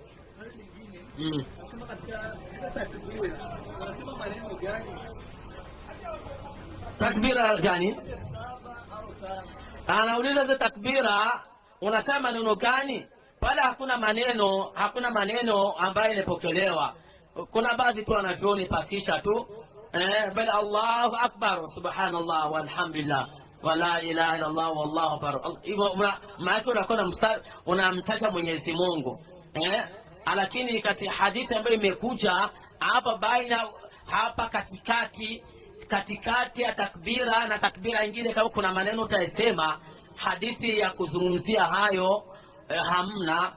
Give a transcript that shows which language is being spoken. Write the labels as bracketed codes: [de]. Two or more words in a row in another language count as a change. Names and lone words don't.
[sw] Takbira gani? Anauliza za takbira unasema neno gani? Pale hakuna maneno ambayo inapokelewa. Kuna baadhi tu wanavyoni pasisha tu bali [ar] الله أكبر، سبحان الله والحمد لله ولا إله إلا الله والله أكبر. [sw] Maana unakuwa unamtaja Mwenyezi Mungu. Lakini kati hadithi ambayo imekuja hapa katikati ya takbira na takbira nyingine, kama kuna maneno utasema, hadithi ya kuzungumzia hayo hamna.